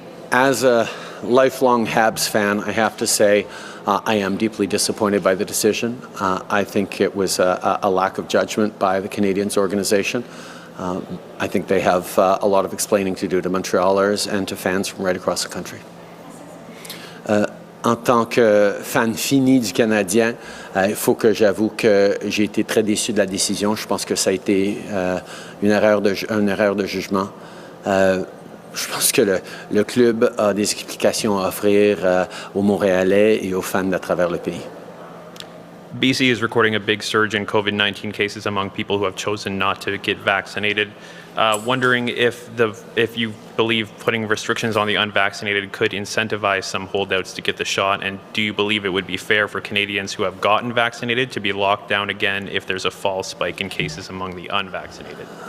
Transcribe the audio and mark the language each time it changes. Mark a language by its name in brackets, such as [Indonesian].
[English] As a lifelong Habs fan, I have to say I am deeply disappointed by the decision. I think it was a lack of judgment by the Canadiens organization. I think they have a lot of explaining to do to Montrealers and to fans from right across the country. [French] En tant que fan fini du Canadien, il faut que j'avoue que j'ai été très déçu de la décision. Je pense que ça a été une erreur de jugement. Je pense que le club a des explications à offrir aux Montréalais et aux fans à travers le pays. [English] BC is recording a big surge in COVID-19 cases among people who have chosen not to get vaccinated. Wondering if you believe putting restrictions on the unvaccinated could incentivize some holdouts to get the shot, and do you believe it would be fair for Canadians who have gotten vaccinated to be locked down again if there's a fall spike in cases among the unvaccinated?